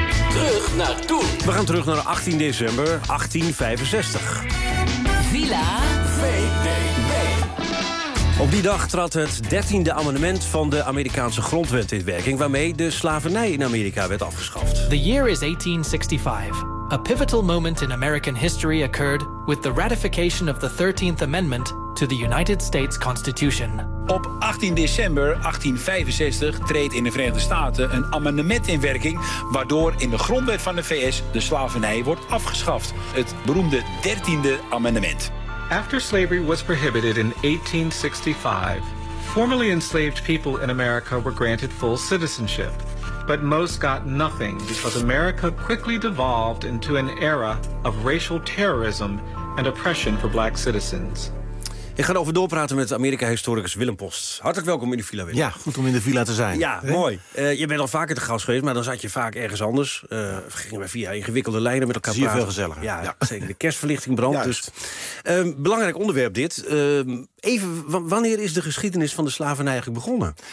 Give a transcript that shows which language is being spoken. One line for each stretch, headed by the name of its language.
Dutch: Terug naar toen. We gaan terug naar 18 december 1865. Villa VD. Op die dag trad het 13e amendement van de Amerikaanse grondwet in werking, waarmee de slavernij in Amerika werd afgeschaft.
English: The year is 1865. A pivotal moment in American history occurred with the ratification of the 13th Amendment to the United States Constitution.
Dutch: Op 18 december 1865 treedt in de Verenigde Staten een amendement in werking waardoor in de grondwet van de VS de slavernij wordt afgeschaft. Het beroemde 13e amendement.
English: After slavery was prohibited in 1865, formerly enslaved people in America were granted full citizenship. But most got nothing because America quickly devolved into an era of racial terrorism and oppression for black citizens.
Dutch: Ik ga erover doorpraten met Amerika-historicus Willem Post. Hartelijk welkom in de villa, Willem. Ja, goed om in de villa te zijn. Ja, mooi. Je bent al vaker te gast geweest, maar dan zat je vaak ergens anders. We gingen via ingewikkelde lijnen met elkaar praten. Zie je veel gezelliger. Ja, zeker. De kerstverlichting brandt. Dus. Belangrijk onderwerp dit. Wanneer is de geschiedenis van de slavernij eigenlijk begonnen?